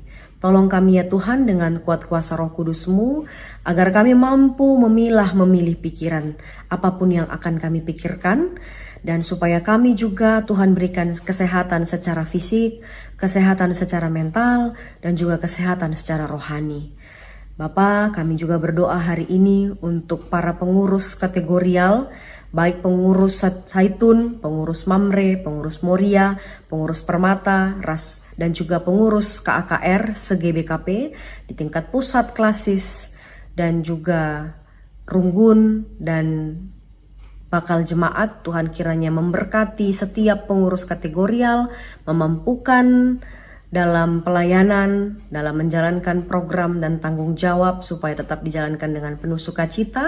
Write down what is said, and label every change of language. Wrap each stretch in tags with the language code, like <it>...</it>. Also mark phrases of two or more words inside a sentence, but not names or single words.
<id>Tolong kami ya Tuhan dengan kuat kuasa Roh Kudus-Mu, agar kami mampu memilih pikiran apapun yang akan kami pikirkan, dan supaya kami juga Tuhan berikan kesehatan secara fisik, kesehatan secara mental, dan juga kesehatan secara rohani. Bapa, kami juga berdoa hari ini untuk para pengurus kategorial, baik pengurus Zaitun, pengurus Mamre, pengurus Moria, pengurus Permata, Ras, dan juga pengurus KAKR se-GBKP di tingkat pusat klasis dan juga Runggun dan bakal jemaat. Tuhan kiranya memberkati setiap pengurus kategorial, memampukan dalam pelayanan, dalam menjalankan program dan tanggung jawab supaya tetap dijalankan dengan penuh sukacita.</id>